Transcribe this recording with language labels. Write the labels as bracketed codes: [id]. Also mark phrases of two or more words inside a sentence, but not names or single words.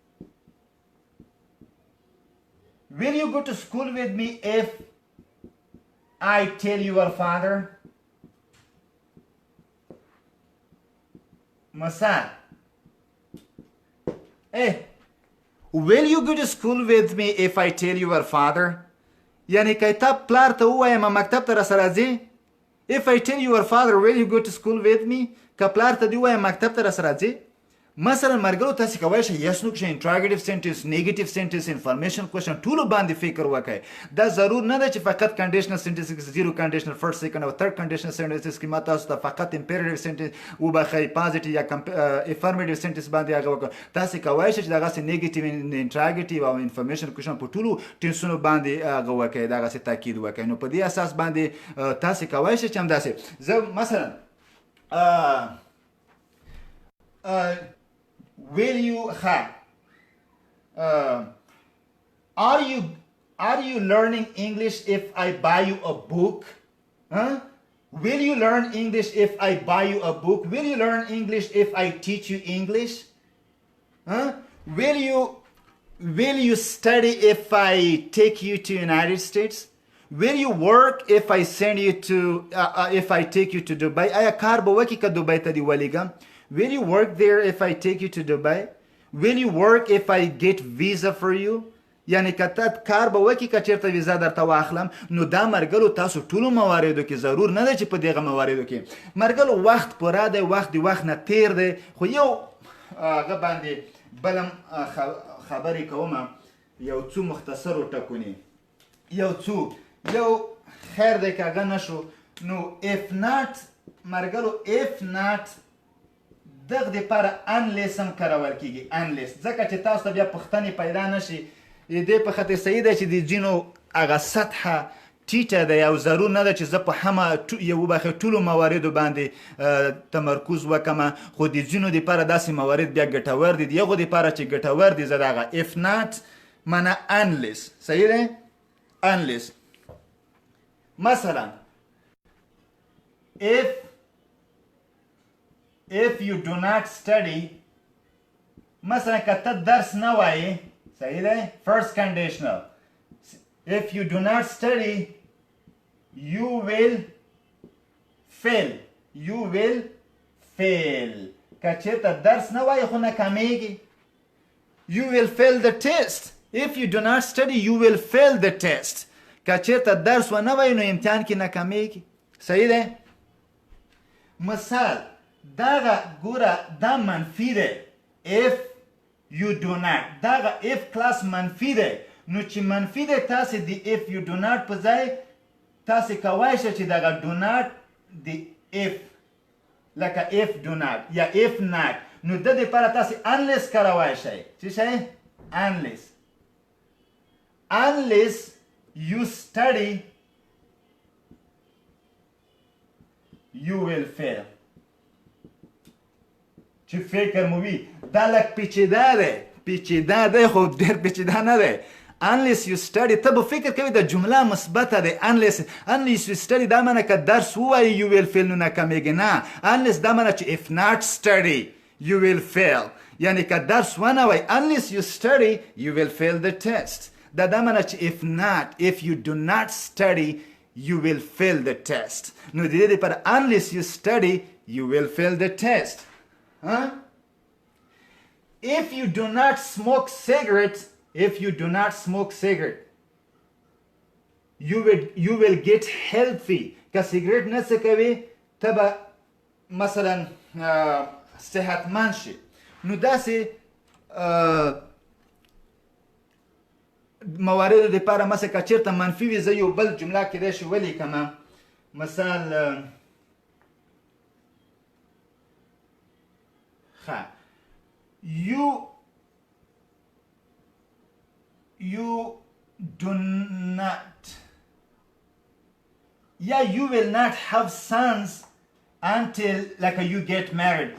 [en] Will you go to school with me if I tell your father? Masad. Hey, will you go to school with me if I tell your father? [ps] یعنی که تا پلار ته ووایم مکتب ته راسره ځې. [en] If I tell your father will you go to school with me, [ps] که پلار ته دې ووایم مکتب ته راسره ځې. مثلا مرګلو تاسې کولی شئ [en] yes no question, interrogative sentence, negative sentence, information question [ps] ټولو باندې فکر وکړئ. دا ضرور نه ده چې فقط [en] conditional sentence [ps] کې [en] zero conditional first second [ps] او [en] third conditional sentences [ps] کې ما تاسو ته فقط [en] imperative sentence [ps] وبخئ positive یا [en] affirmative sentence [ps] باندې هغه وکړئ. تاسې کولی شئ چې دغسې [en] negative, interrogative [ps] او [en] information question [ps] په ټولو ټینسونو باندې هغه وکړئ، دغسې تاکید وکړئ. نو په دې اساس باندې تاسې کولی شئ چې همداسې زه مثلا [en] will you are you learning English if I buy you a book? Will you learn English if I buy you a book? Will you learn English if I teach you English? Will you study if I take you to United States? Will you work if I send you to if I take you to Dubai? [ps] آیا کار به وکړي که دوبۍ ته دې ولیږم؟ [en] Will you work there if I take you to Dubai? Will you work if I get visa for you? [ps] یعنی که ته کار به وکړي که چېرته ویزا درته واخلم. نو دا مرګلو تاسو ټولو مواردو کې ضرور نه ده چې په دغه مواردو کې مرګلو وخت پوره دی، وخت د وخت نه تیر دی. خو یو هغه باندې بلم خبرې کومه، یو څو مختصرو ټکونې، یو خیر دی که هغه نشو. نو [en] if not [ps] مرګلو [en] if not [ps] دغه دپاره unless هم کارول کېږي. unless ځکه چې تاسو ته بیا پوښتنې پیدا نشي. دې په خاطر صحیح دی چې د ځینو هغه سطحه ټیټه ده او ضرور نه ده چې زه په همه ټولو مواردو باندې تمرکز وکم، خو د ځینو دپاره داسې موارد بیا ګټور دي، د هغو دپاره چې ګټور دي زه دغه [en] if not [ps] معنی unless. صحیح دی؟ unless. مثلا [en] if you do not study، [ps] مثلا که ته درس نه وایې، صحیح دی؟ [en] first conditional. If you do not study you will fail. You will fail. [ps] که چېرته درس نه وایې خو ناکامیږي. [en] You will fail the test. If you do not study you will fail the test. [ps] که چېرته درس ونه وایې نو امتحان کې ناکامیږي. صحیح دی؟ مثال دغه ګوره دا منفي دی. [en] if you do not، [ps] دغه if کلاس منفي دی، نو چې منفي دی تاسې د [en] if you do not [ps] په ځای تاسې کولی شئ چې دغه [en] do not [ps] د if لکه [en] if do not [ps] یا [en] if not، [ps] نو د دپاره تاسې unless کارولی شئ. څه شئ؟ [en] unless. unless you study you will fail. [ps] چې فکر مو وي دا لږ پیچیده دی، پیچیده دی خو ډېر پیچیده نه دی. [en] unless you study [ps] ته به فکر کوي د جمله مثبته دی. [en] unless you study [ps] دا معنی که درس ووایي [en] you will fail [ps] نو ناکامیږي نه. [en] unless [ps] دا معنی چې [en] if not study you will fail، [ps] یعنی که درس ونه وایي [en] unless you study you will fail the test. [ps] دا معنی چې [en] if you do not study you will fail the test. [ps] نو د دې لپاره [en] unless you study you will fail the test. if you do not smoke cigarettes you will get healthy. [ps] که سیګریټ نه څکوي ته به مثلا صحتمند شي. نو داسې مواردو دپاره مثلا که چېرته منفي وي زه یو بل جمله کیدای شي ولیکمه. [en] مثال you do not you will not have sons until like you get married.